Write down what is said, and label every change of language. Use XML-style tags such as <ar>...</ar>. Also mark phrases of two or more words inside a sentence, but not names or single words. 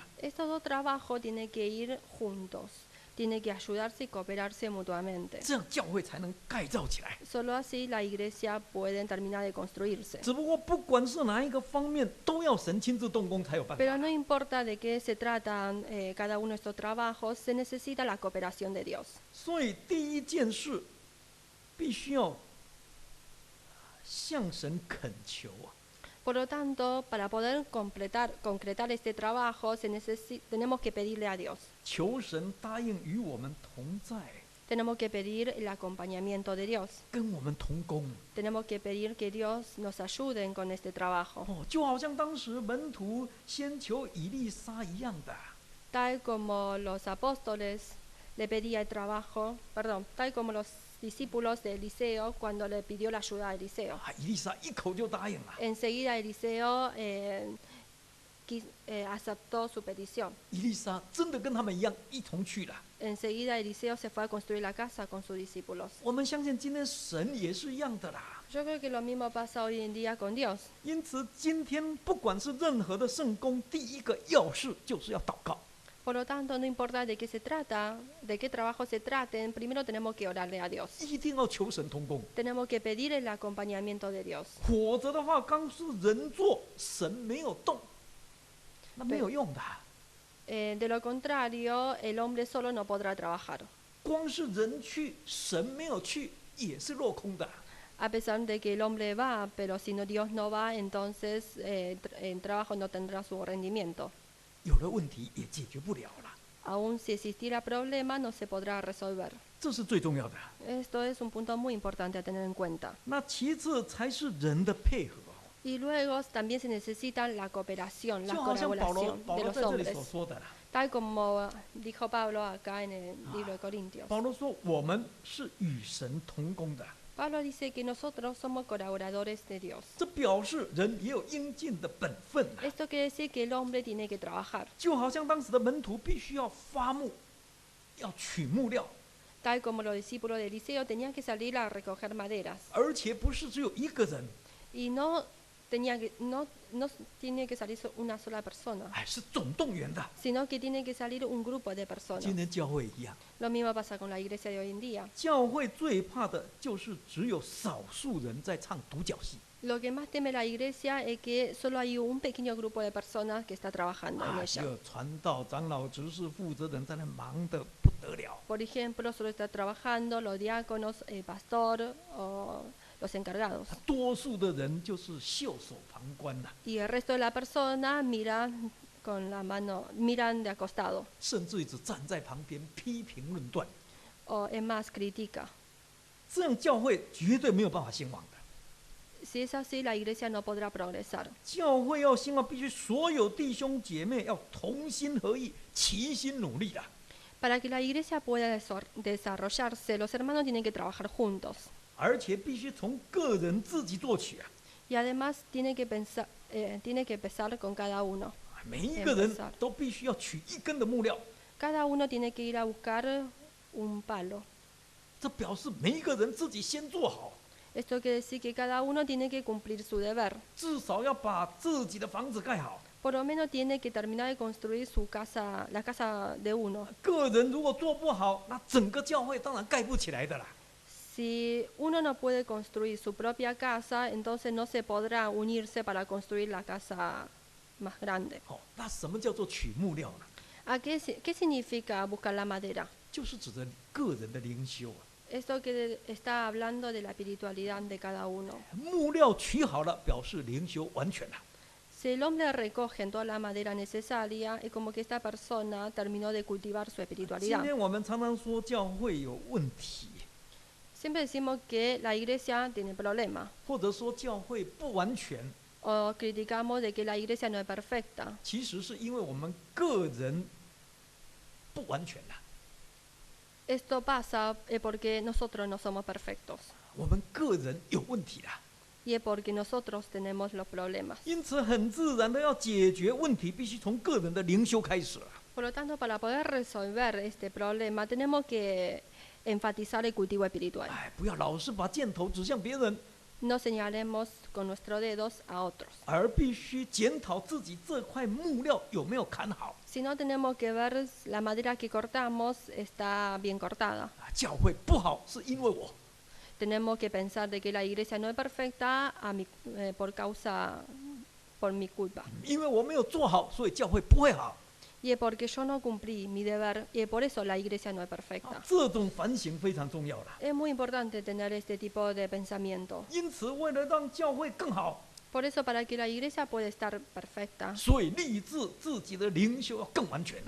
<es>Estos dos trabajos tienen que ir juntos, tienen que ayudarse y cooperarse mutuamente.</es> <zh>这样教会才能盖造起来。</zh> <es>Solo así la iglesia puede terminar de construirse.</es> <zh>只不过不管是哪一个方面，都要神亲自动工才有办</zh> <es>Pero</es> <zh>法。</zh> <es>no importa de qué se tratan cada uno de estos trabajos, se necesita la cooperación de Dios.</es> <zh>所以第一件事，必须要向神恳求啊！</zh> <es>Por lo tanto, para poder concretar este trabajo, tenemos que pedirle a Dios.</es> <zh>求神答应与我们同在，</zh> <es>Tenemos que pedir el acompañamiento de Dios.</es> <zh>跟我们同工。</zh> <es>Tenemos que pedir que Dios nos ayude con este trabajo.</es> <zh>哦，就好像当时门徒先求以利沙一样的。</zh> <es>Tal como los apóstoles le pedían el trabajo, tal como los discípulos de Eliseo cuando le pidió la ayuda a Eliseo.</es> <zh>啊，以利沙一口就答应了。</zh> <es>Enseguida Eliseo aceptó su petición.</es> <zh>以利沙真的跟他们一样一同去了。</zh> <es>Enseguida Eliseo se fue a construir la casa con sus discípulos.</es> <zh>我们相信今天神也是一样的啦。</zh> <es>Yo creo que lo mismo pasa hoy en día con Dios.</es> <zh>因此，今天不管是任何的圣工，第一个要事就是要祷告。</zh> <es>Por lo tanto, no importa de qué se trata, de qué trabajo se traten, primero tenemos que orarle a Dios.</es> <zh>一定要求神同工，</zh> <es>Tenemos que pedir el acompañamiento de Dios.</es> <zh>否则的话，刚是人做，神没有动，那没有用的。</zh> <es>De lo contrario, el hombre solo no podrá trabajar.</es> <zh>光是人去，神没有去，也是落空的。</zh> <es>A pesar de que el hombre va, pero si no Dios no va, entonces el trabajo no tendrá su rendimiento.</es> <zh>有了问题也解决不了了。</zh> <es>aun si existiera problema, no se podrá resolver.</es> <zh>这是最重要的。</zh> <es>Esto es un punto muy importante a tener en cuenta.</es> <zh>那其次才是人的配合，</zh> <es>Y luego también se necesita la cooperación, la</es> <zh>就好像保罗</zh> <es>colaboración de</es> <zh>在</zh> <es>los</es> <zh>这里</zh> <es>hombres.</es> <zh>所说的啦。</zh> <es>Tal como dijo Pablo acá en el libro de Corintios.</es> <zh>保罗说我们是与神同工的，</zh> <es>Pablo dice que nosotros somos colaboradores de Dios.</es> <zh>这表示人也有应尽的本分啊。</zh> <es>Esto quiere decir que el hombre tiene que trabajar.</es> <zh>就好像当时的门徒必须要发木，要取木料，</zh> <es>Tal como los discípulos de Eliseo tenían que salir a recoger maderas.</es> <zh>而且不是只有一个人，</zh> <es>Y no tiene que salir una sola persona,</es> <zh>哎，是总动员的。</zh> <es>sino que tiene que salir un grupo de personas.</es> <zh>今天教会一样，</zh> <es>Lo mismo pasa con la iglesia de hoy en día.</es> <zh>教会最怕的就是只有少数人在唱独角戏。</zh> <es>Lo que más teme la iglesia es que solo hay un pequeño grupo de personas que está trabajando en</es> <zh>只</zh> <es>ella.</es> <zh>有传道、长老、执事、负责人在那忙得不得了。</zh> <es>Por ejemplo, solo está trabajando los diáconos, el pastor o los encargados.</es> <zh>多数的人就是袖手旁观呐、</zh> <es>Y el resto de la persona miran con la mano, miran de acostado</es> <zh>甚至于只站在旁边批评论断。</zh> <es>o es más critica.</es> <zh>这样教会绝对没有办法兴旺的。</zh> <es>Si es así, la iglesia no podrá progresar.</es> <zh>教会要兴旺，必须所有弟兄姐妹要同心合意、齐心努力的。</zh> <es>Para que la iglesia pueda desarrollarse, los hermanos tienen que trabajar juntos.</es> <zh>而且必须从个人自己做起啊！</zh> <es>Y además tiene que empezar con cada uno.</es> <zh>每一个人都必须要取一根的木料，</zh> <es>Cada uno tiene que ir a buscar un palo.</es> <zh>这表示每一个人自己先做好，</zh> <es>Esto quiere decir que cada uno tiene que cumplir su deber.</es> <zh>至少要把自己的房子盖好。</zh> <es>Por lo menos tiene que terminar de construir su casa, la casa de uno.</es> <zh>个人如果做不好，那整个教会当然盖不起来的啦。</zh> <es>Si uno no puede construir su propia casa, entonces no se podrá unirse para construir la casa más grande.</es> <zh>好，那什么叫做取木料呢？</zh> <es>¿Qué significa buscar la madera?</es> <zh>就是指着个人的灵修啊。</zh> <es>Esto que está hablando de la espiritualidad de cada uno.</es> <zh>木料取好了，表示灵修完全了。</zh> <es>Si el hombre recoge toda la madera necesaria, es como que esta persona terminó de cultivar su</es> <zh>今</zh> <es>espiritualidad.</es> <zh>天我们常常说教会有问题，</zh> <es>Siempre decimos que la iglesia tiene problemas,</es> <zh>或者说教会不完全，</zh> <es>o criticamos de que la iglesia no es perfecta.</es> <zh>其实是因为我们个人不完全了。</zh> <es>Esto pasa porque nosotros no somos perfectos,</es> <zh>我们个人有问题了，</zh> <es>y es porque nosotros tenemos los problemas.</es> <zh>因此很自然的要解决问题，必须从个人的灵修开始了。</zh> <es>Por lo tanto, para poder resolver este problema, tenemos que enfatizar el cultivo espiritual.</es> <zh>哎，不要老是把箭头指向别人，</zh> <es>No señalemos con nuestros dedos a otros,</es> <zh>而必须检讨自己这块木料有没有砍好。</zh> <es>sino tenemos que ver la madera que cortamos está bien cortada.</es> <zh>啊，教会不好是因为我，</zh> <es>Tenemos que pensar de que la iglesia no es perfecta por mi culpa.</es> <zh>因为我没有做好，所以教会不会好。</zh> <es>Y es porque yo no cumplí mi deber, y es por eso la iglesia no es perfecta.</es> <zh>啊，这种反省非常重要了。</zh> <es>Es muy importante tener este tipo de pensamiento.</es> <zh>因此，为了让教会更好，</zh> <es>Por eso, para que la iglesia pueda estar perfecta,</es> <zh>所以立志自己的灵修要更完全了。</zh>